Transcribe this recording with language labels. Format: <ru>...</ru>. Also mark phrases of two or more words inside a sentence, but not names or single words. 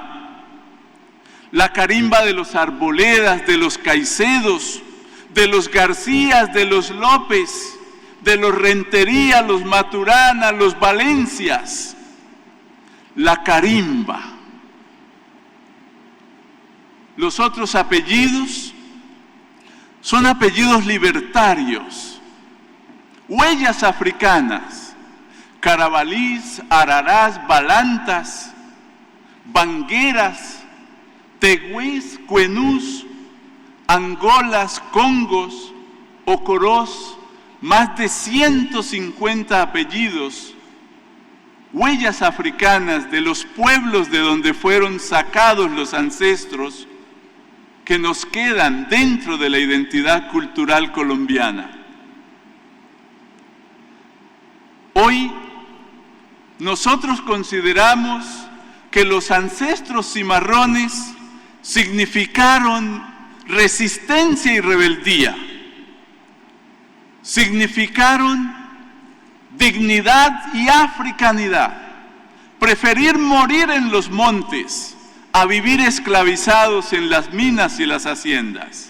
<es>La carimba de los Arboledas, de los Caicedos, de los Garcías, de los López, de los Rentería, los Maturana, los Valencias. La carimba. Los otros apellidos Son apellidos libertarios, huellas africanas, Carabalís, Ararás, Balantas, Bangueras, Tegués, Cuenús, Angolas, Congos, Ocorós, más de 150 apellidos, huellas africanas de los pueblos de donde fueron sacados los ancestros, que nos quedan dentro de la identidad cultural colombiana. Hoy nosotros consideramos que los ancestros cimarrones significaron resistencia y rebeldía, significaron dignidad y africanidad, preferir morir en los montes a vivir esclavizados en las minas y las haciendas.</es>